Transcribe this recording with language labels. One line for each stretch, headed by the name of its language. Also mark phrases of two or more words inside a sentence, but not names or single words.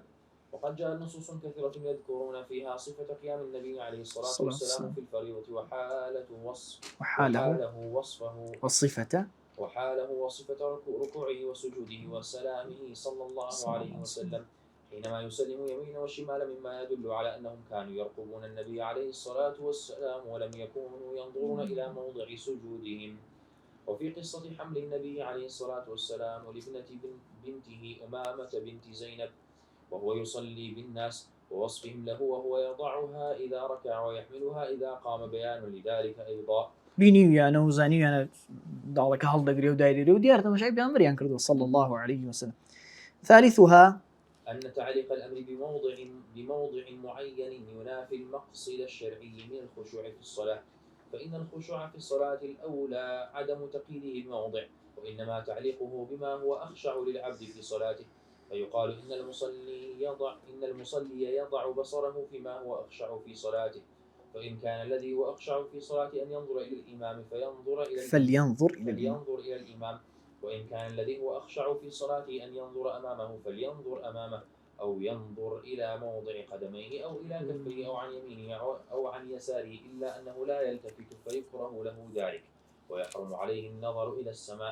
Arabic: وقد جاءت نصوص كثيرة يذكرون فيها صفة قيام النبي عليه الصلاة والسلام في الفريضة وحاله وصفة ركوعه وسجوده وسلامه صلى الله عليه وسلم حينما يسلم يمينا وشمالا، مما يدل على أنهم كانوا يرقبون النبي عليه الصلاة والسلام ولم يكونوا ينظرون إلى موضع سجودهم. وفي قصة حمل النبي عليه الصلاة والسلام ولابنة بنته أمامة بنت زينب وهو يصلي بالناس ووصفهم له وهو يضعها إذا ركع ويحملها إذا قام، بيان لذلك أيضا.
Kurdish: بینیویانە و زانیویانە داڵەکە هەڵدەگرێ و دایرێ و دیارە تەماشای پێغەمبەریان کردووە
Arabic: صلى الله عليه وسلم. ثالثها أن تعليق الأمر بموضع معين ينافي المقصد الشرعي من الخشوع في الصلاة، فإن الخشوع في الصلاة الأولى عدم تقييده بموضع، وإنما تعليقه بما هو أخشع للعبد في صلاته، فيقال إن المصلي يضع بصره فيما هو أخشع في صلاته، فإن كان الذي هو أخشع في صلاته أن ينظر إلى الإمام فلينظر إلى الإمام، وإن كان الذي هو أخشع في صلاته أن ينظر أمامه فلينظر أمامه، أو ينظر إلى موضع قدميه أو إلى كفيه أو عن يمينه أو عن يساره، إلا أنه لا يلتفت فيكره له ذلك ويحرم عليه النظر إلى السماء.